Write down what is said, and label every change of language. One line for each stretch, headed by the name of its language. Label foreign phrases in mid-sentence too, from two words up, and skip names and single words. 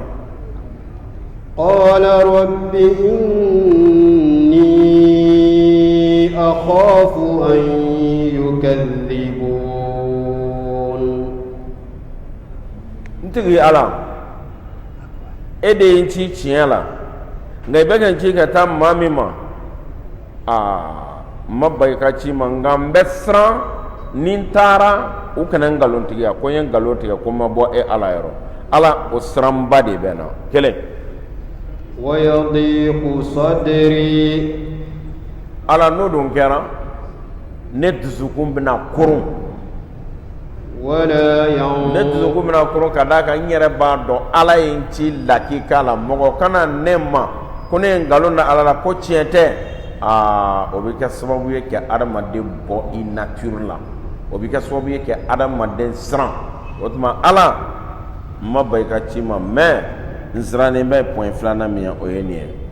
Arabic: قال رب إني أخاف أن يكذبون.
Bambara: ntigi ala e de ye n ci tiɲɛ la nka i bɛ ka n ci ka taa maa min ma ma ba i ka ci ma nka n bɛ siran ni n taara u kana nkalontigiya ko n ye nkalon tigɛ ko n ma bɔ e ala yɔrɔ ala o siranba de bɛ na kelen.
Arabic: ويضيق صدري.
Bambara: ala n'o dun kɛra ne dusukun bɛna kurun. ne dusukun bɛna kurun ka d'a kan n yɛrɛ b'a dɔn ala ye n ci lakika la mɔgɔ kana ne ma ko ne ye nkalon da ala la ko tiɲɛ tɛ o bɛ kɛ sababu ye ka adamaden bɔ i nature la o bɛ kɛ sababu ye ka adamaden siran o tuma ala n ma ba i ka ci ma mais n sirannen bɛ point filanan min ye o ye nin ye.